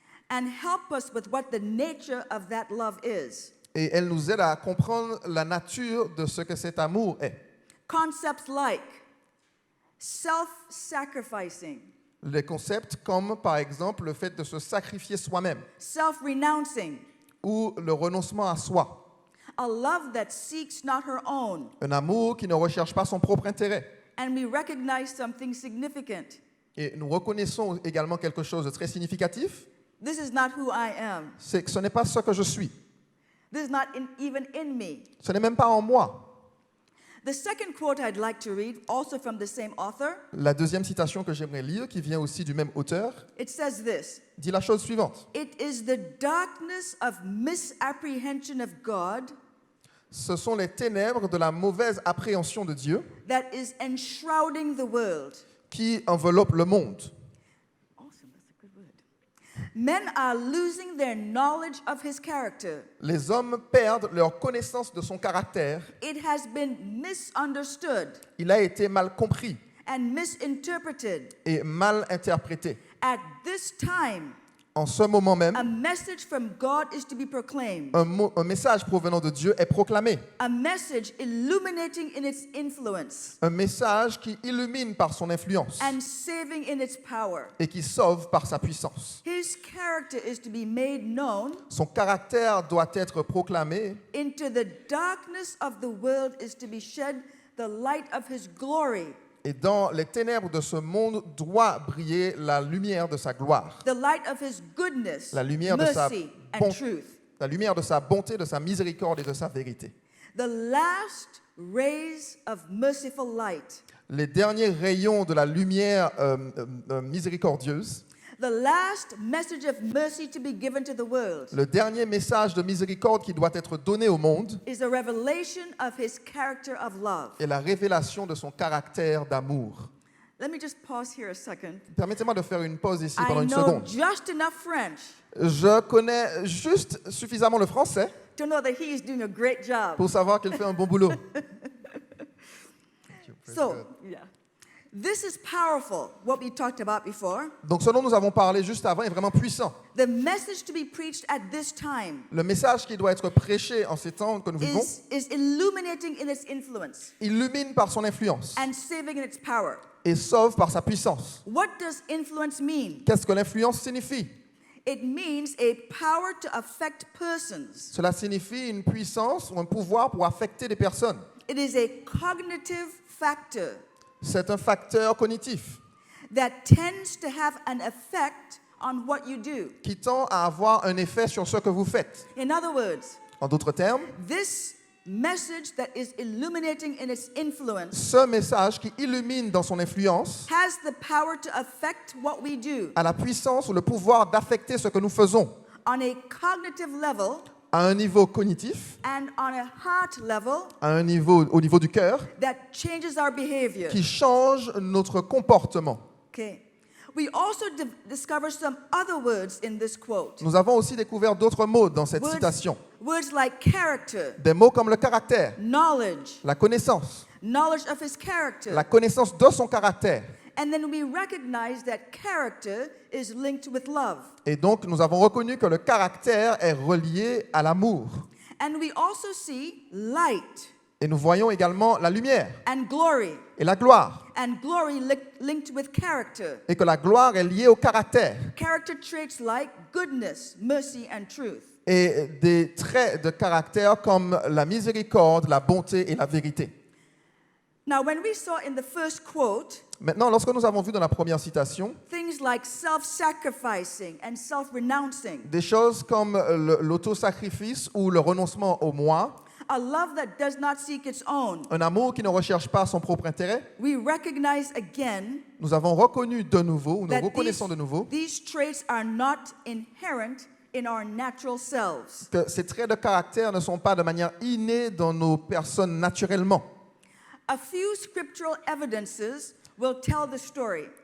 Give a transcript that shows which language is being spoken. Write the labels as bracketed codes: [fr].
[en] and help us with what the nature of that love is. [fr] et elles nous aident à comprendre la nature de ce que cet amour est. [en] Concepts like self-sacrificing, [fr] Les concepts comme par exemple le fait de se sacrifier soi-même [en] self-renouncing, [fr] ou le renoncement à soi. [en] a love that seeks not her own, [fr] Un amour qui ne recherche pas son propre intérêt. [en] and we recognize something significant. [fr] Et nous reconnaissons également quelque chose de très significatif, [en] This is not who I am. [fr] c'est que ce n'est pas ce que je suis. [en] This is not even in me. [fr] Ce n'est même pas en moi. [en] The second quote I'd like to read, also from the same author, [fr] La deuxième citation que j'aimerais lire, qui vient aussi du même auteur, [en] it says this: [fr] dit la chose suivante. [en] "It is the darkness of misapprehension of God [fr] Ce sont les ténèbres de la mauvaise appréhension de Dieu [en] that is enshrouding the world." [fr] qui enveloppent le monde. [en] Awesome, that's a good word. Men are losing their knowledge of his character. [fr] Les hommes perdent leur connaissance de son caractère. [en] It has been misunderstood [fr] Il a été mal compris [en] and misinterpreted. [fr] et mal interprété. [en] At this time, [fr] En ce moment même, [en] a message from God is to be proclaimed, [fr] un message provenant de Dieu est proclamé. [en] a message illuminating in its influence [fr] Un message qui illumine par son influence [en] and saving in its power. [fr] et qui sauve par sa puissance. [en] His character is to be made known. [fr] Son caractère doit être proclamé. [en] Into the darkness of the world is to be shed the light of his glory. [fr] Et dans les ténèbres de ce monde doit briller la lumière de sa gloire, [en] The light of his goodness, [fr] la lumière de sa [en] mercy, and [fr] bonté, [en] truth. [fr] la lumière de sa bonté, de sa miséricorde et de sa vérité. [en] The last rays of merciful light. [fr] Les derniers rayons de la lumière miséricordieuse, [en] The last message of mercy to be given to the world [fr] le dernier message de miséricorde qui doit être donné au monde [en] is a revelation of his character of love. [fr] est la révélation de son caractère d'amour. [en] Let me just pause here a second. [fr] Permettez-moi de faire une pause ici [en] I [fr] pendant une [en] know [fr] seconde. [en] just enough French [fr] Je connais juste suffisamment le français [en] to know that he is doing a great job. [fr] pour savoir qu'il fait un bon boulot. [en] So, yeah. This is powerful, what we talked about before. [fr] Donc ce dont nous avons parlé juste avant est vraiment puissant. [en] The message to be preached at this time [fr] Le message qui doit être prêché en ces temps que nous vivons [en] is illuminating in its influence [fr] illumine par son influence [en] and saving in its power. [fr] et sauve par sa puissance. [en] What does influence mean? [fr] Qu'est-ce que l'influence signifie? [en] It means a power to affect persons. [fr] Cela signifie une puissance ou un pouvoir pour affecter des personnes. [en] It is a cognitive factor [fr] C'est un facteur cognitif [en] that tends to have an effect on what you do. [fr] qui tend à avoir un effet sur ce que vous faites. [en] In other words, [fr] En d'autres termes, [en] this message that is illuminating in its influence [fr] ce message qui illumine dans son influence [en] has the power to affect what we do [fr] a la puissance ou le pouvoir d'affecter ce que nous faisons [en] on a cognitive level [fr] à un niveau cognitif, [en] and on a heart level [fr] au niveau du cœur, [en] that changes our behavior. [fr] qui change notre comportement. [en] Okay. We also discover some other words in this quote. [fr] Nous avons aussi découvert d'autres mots dans cette citation. [en] Words like character, [fr] Des mots comme le caractère, [en] knowledge, [fr] la connaissance [en] knowledge of his character. [fr] la connaissance de son caractère. [en] And then we recognize that character is linked with love. [fr] Et donc, nous avons reconnu que le caractère est relié à l'amour. [en] And we also see light [fr] Et nous voyons également la lumière [en] and glory, [fr] et la gloire. [en] and glory linked with character. [fr] Et que la gloire est liée au caractère. [en] Character traits like goodness, mercy, and truth. [fr] et des traits de caractère comme la miséricorde, la bonté et la vérité. [en] Now, when we saw in the first quote [fr] Maintenant, lorsque nous avons vu dans la première citation [en] things like self-sacrificing and self-renouncing, [fr] des choses comme l'autosacrifice ou le renoncement au moi, [en] a love that does not seek its own, [fr] un amour qui ne recherche pas son propre intérêt, [en] we recognize again [fr] nous avons reconnu de nouveau, ou nous [en] that [fr] reconnaissons de nouveau, [en] these traits are not inherent in our natural selves. [fr] que ces traits de caractère ne sont pas de manière innée dans nos personnes naturellement. [en] A few scriptural evidences will tell the story.